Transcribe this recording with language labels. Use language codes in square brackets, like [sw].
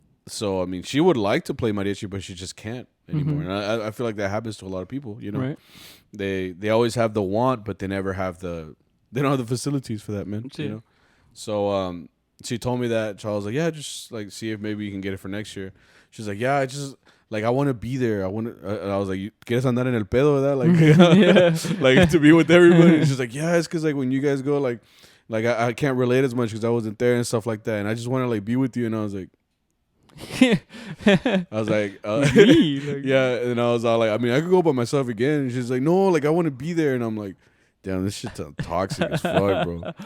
[en] So, I mean, she would like to play mariachi, but she just can't anymore. Mm-hmm. And I feel like that happens to a lot of people, you know. Right. They always have the want, but they never have they don't have the facilities for that, man. You know. So, she told me that. So I was like, yeah, just like see if maybe you can get it for next year. She's like, yeah, I want to be there. I was like, [es] ¿Quieres andar en el pedo, verdad? [en] Like, like to be with everybody. And she's like, yeah, it's because like when you guys go, like I can't relate as much because I wasn't there and stuff like that. And I just want to like be with you. And I was like, yeah. And I was all like, I mean, I could go by myself again. And she's like, no, like I want to be there. And I'm like, damn, this shit's toxic as fuck, bro.